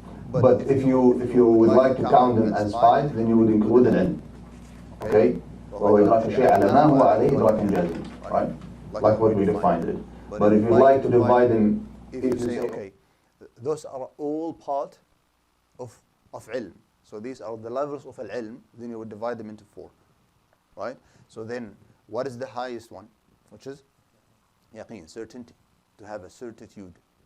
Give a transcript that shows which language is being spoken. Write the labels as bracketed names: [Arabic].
[English] But if you would like to count them as five, then you would include an ilm. Okay? [Arabic] وهو إدراك الشيء على ما هو عليه إدراك جازم, [English] right? Like what we defined it. But if you like to divide them, if you say, okay, those are all part of ilm. So these are the levels of al-ilm, then you would divide them into four, right? So then, what is the highest one? Which is yaqeen, certainty, to have a certitude.